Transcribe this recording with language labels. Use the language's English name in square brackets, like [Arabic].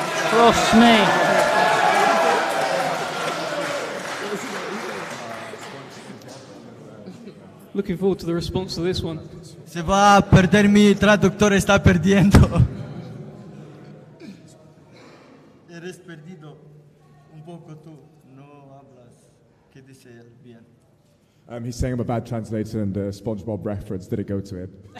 [English] Trust me. Looking forward to the response to this one. [Spanish] Se va a perder, mi traductor está perdiendo. Eres perdido un poco tú, no hablas. ¿Qué dice él bien? [English] He's saying I'm a bad translator, and the SpongeBob reference didn't go to him.